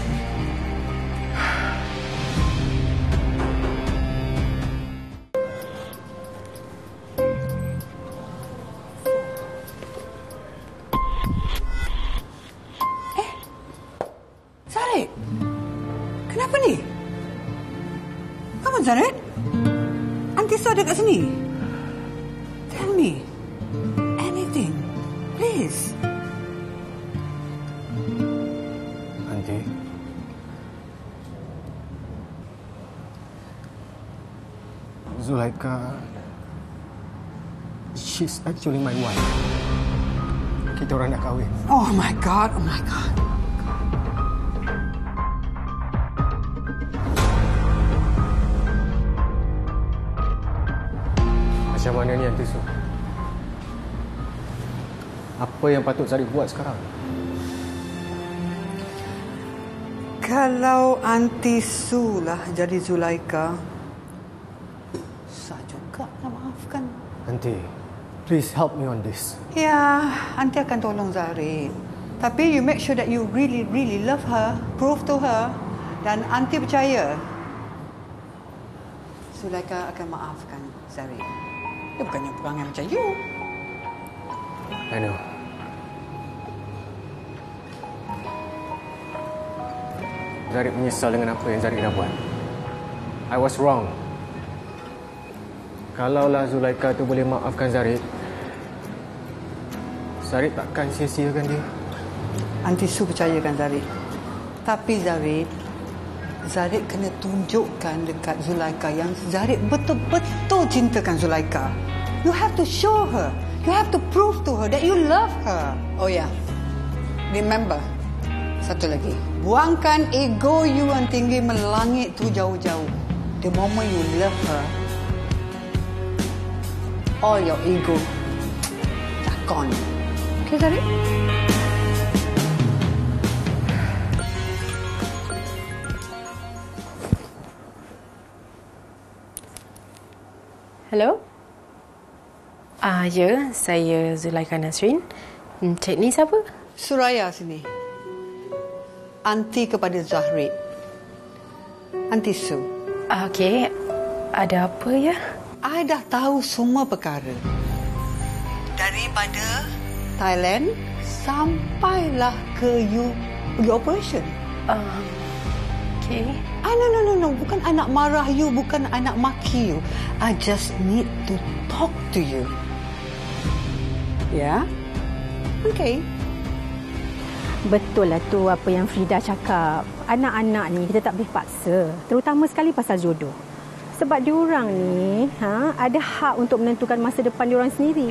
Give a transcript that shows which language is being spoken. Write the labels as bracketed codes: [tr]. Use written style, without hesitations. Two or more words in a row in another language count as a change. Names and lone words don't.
[ms] Zarid, kenapa ni? [en] Come on, [ms] Zarid. Aunty Su ada kat sini. [en] Tell me. Anything. Please. Aunty. Zulaikha, she's actually my wife. [ms] Kita orang nak kahwin. [en] Oh my God, oh my God. [ms] Macam mana ni Aunty Su? Apa yang patut Zarid buat sekarang? Kalau Aunty Su lah jadi Zulaikha, susah juga nak maafkan. [en] Aunty, please help me on this. [ms] Ya, Aunty akan tolong Zarid. [en] Tapi you make sure that you really, really love her. Prove to her. [ms] Dan Aunty percaya Zulaikha akan maafkan Zarid. Dia bukannya perangai macam you. [en] I know. [ms] Zarid menyesal dengan apa yang Zarid dah buat. [en] I was wrong. [ms] Kalaulah Zulaikha tu boleh maafkan Zarid, Zarid takkan sia-siakan dia. Aunty Su percayakan Zarid. Tapi Zarid kena tunjukkan dekat Zulaikha yang Zarid betul-betul cintakan Zulaikha. [en] You have to show her. You have to prove to her that you love her. Oh ya, remember, [ms] satu lagi. Buangkan ego you yang tinggi melangit tu jauh-jauh. [en] The moment you love her, all your ego are gone. Okay, Zarid? Hello? [ms] Ya, saya Zulaikha Nasrin. Cik ni siapa? Suraya sini. Aunty kepada Zahrid. Aunty Su. Okey, ada apa ya? I dah tahu semua perkara. Daripada Thailand sampailah ke you pergi operation. [en] Okay. No. [ms] Bukan I nak marah you, bukan I nak maki you. [en] I just need to talk to you. [ms] Ya? Okay. Betul lah tu apa yang Frida cakap. Anak-anak ni kita tak boleh paksa. Terutama sekali pasal jodoh. Sebab diorang ni ada hak untuk menentukan masa depan diorang sendiri.